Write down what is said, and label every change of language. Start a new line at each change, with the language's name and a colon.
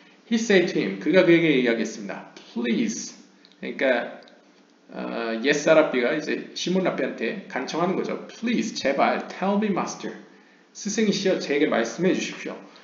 English: He said to him,
Korean: 그가 그에게 이야기했습니다. Please, 그러니까 옛사랍비가 이제 시몬 랍비한테 간청하는 거죠.
English: Please, 제발, tell me, master.
Korean: 스승이시여, 제게 말씀해 주십시오.